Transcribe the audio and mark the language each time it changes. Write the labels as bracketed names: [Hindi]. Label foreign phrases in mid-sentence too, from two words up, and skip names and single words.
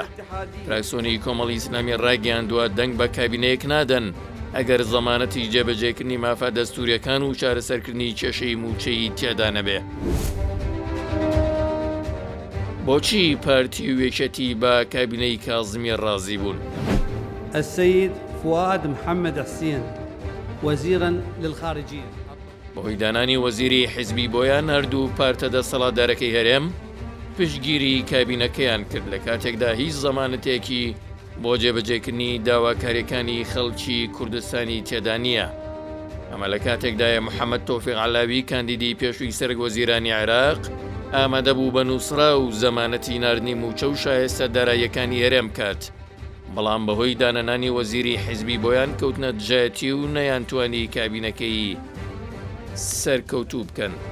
[Central Kurdish] فراکسیۆنی کۆمەڵی ئیسلامی ڕاگەیاندووە دەنگ بە کابینەیەک نادەن ئەگەر زەمانەتی جێبەجێکردنی مافا دەستوریەکان و چارەسەرکردنی کێشەی موچەی تێدا نەبێ. بۆچی پارتی وێچەتی بە کابینەی کازمی ڕازی بوون؟ [Arabic] السيد فؤاد محمد حسين وزيرا للخارجية. [Central Kurdish] بەهۆی دانانی وەزیری حیزبی بۆیان هەردوو پارتە دەسەڵاتدارەکەی هەرێم پشتگیری کابینەکەیان کرد لە کاتێکدا هیچ زەمانەتێکی بۆ جێبەجێکردنی داواکاریەکانی خەڵکی کوردستانی تێدا نییە. ئەمە لە کاتێکدایە محەممەد تۆفیق عەلاوی کاندیدی پێشووی سەرۆکوەزیرانی عێراق ئامادە بوو بە نووسرا و زەمانەتی ناردنی موچە و شایستە داراییەکانی هەرێم کات، بەڵام بەهۆی دانەنانی وەزیری حیزبی بۆیان کەوتنە دژایەتی و نەیانتوانی کابینەکەی سەرکەوتوو بکەن.